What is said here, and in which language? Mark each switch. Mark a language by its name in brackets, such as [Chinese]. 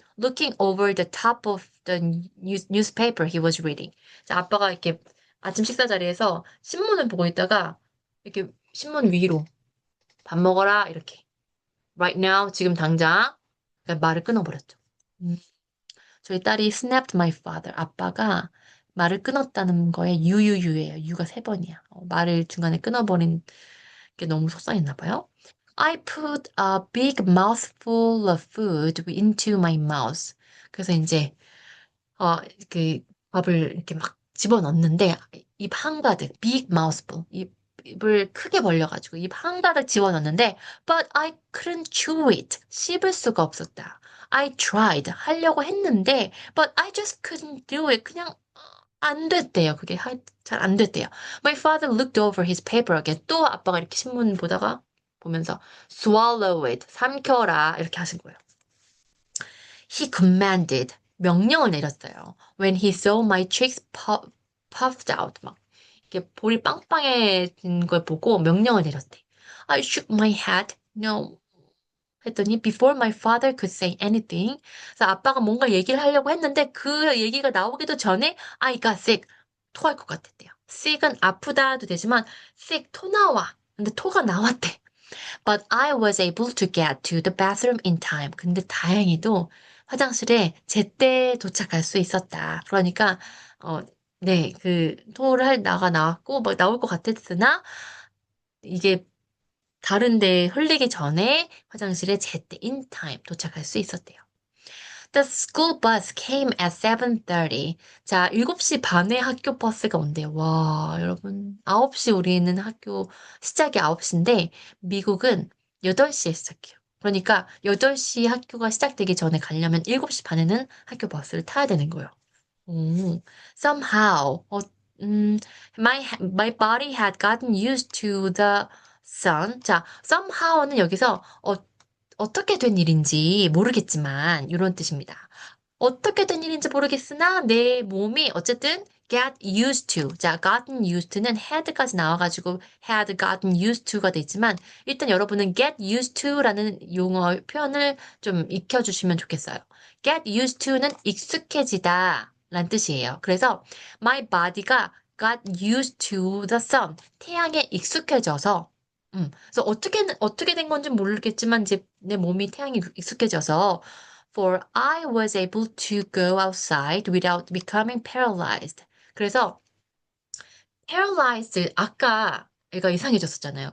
[English] Looking over the top of the newspaper he was reading. [Korean] 자, 아빠가 이렇게 아침 식사 자리에서 신문을 보고 있다가 이렇게 신문 위로 밥 먹어라 이렇게 [English] right now [Korean] 지금 당장 그러니까 말을 끊어버렸죠. 음, 저희 딸이 [English] snapped my father. [Korean] 아빠가 말을 끊었다는 거에 유유유예요. 유가 세 번이야. 말을 중간에 끊어버린 게 너무 속상했나 봐요. [English] I put a big mouthful of food into my mouth. [Korean] 그래서 이제 어, 그 밥을 이렇게 막 집어넣는데 입 한가득 big mouthful 입을 크게 벌려가지고 입 한가득 집어넣는데 [English] but I couldn't chew it [Korean] 씹을 수가 없었다. [English] I tried [Korean] 하려고 했는데 [English] but I just couldn't do it [Korean] 그냥 안 됐대요. 그게 잘 안 됐대요. [English] My father looked over his paper again. [Korean] 또 아빠가 이렇게 신문 보다가 보면서 [English] swallow it [Korean] 삼켜라 이렇게 하신 거예요. [English] He commanded. [Korean] 명령을 내렸어요. [English] When he saw my cheeks puffed out. [Korean] 막, 이렇게 볼이 빵빵해진 걸 보고 명령을 내렸대. [English] I shook my head. No. [Korean] 했더니 [English] before my father could say anything. [Korean] 그래서 아빠가 뭔가 얘기를 하려고 했는데 그 얘기가 나오기도 전에 [English] I got sick. [Korean] 토할 것 같았대요. sick은 아프다도 되지만 sick 토 나와. 근데 토가 나왔대. [English] But I was able to get to the bathroom in time. [Korean] 근데 다행히도 화장실에 제때 도착할 수 있었다. 그러니까 어, 네, 그 토를 할 나가 나왔고 막 나올 것 같았으나 이게 다른 데 흘리기 전에 화장실에 제때 in time 도착할 수 있었대요. [English] The school bus came at 7:30. [Korean] 자, 7시 반에 학교 버스가 온대요. 와, 여러분. 9시 우리는 학교 시작이 9시인데 미국은 8시에 시작해요. 그러니까 8시 학교가 시작되기 전에 가려면 7시 반에는 학교 버스를 타야 되는 거예요. [English] Somehow, 음, my body had gotten used to the sun. [Korean] 자, somehow는 여기서 어떻게 된 일인지 모르겠지만 이런 뜻입니다. 어떻게 된 일인지 모르겠으나 내 몸이 어쨌든 get used to. 자, gotten used to는 had까지 나와가지고 had gotten used to가 돼 있지만 일단 여러분은 get used to라는 용어 표현을 좀 익혀주시면 좋겠어요. get used to는 익숙해지다 라는 뜻이에요. 그래서 my body가 [English] got used to the sun. [Korean] 태양에 익숙해져서 그래서 어떻게 된 건지 모르겠지만 이제 내 몸이 태양에 익숙해져서 [English] For I was able to go outside without becoming paralyzed. [Korean] 그래서 paralyzed 아까 애가 이상해졌었잖아요.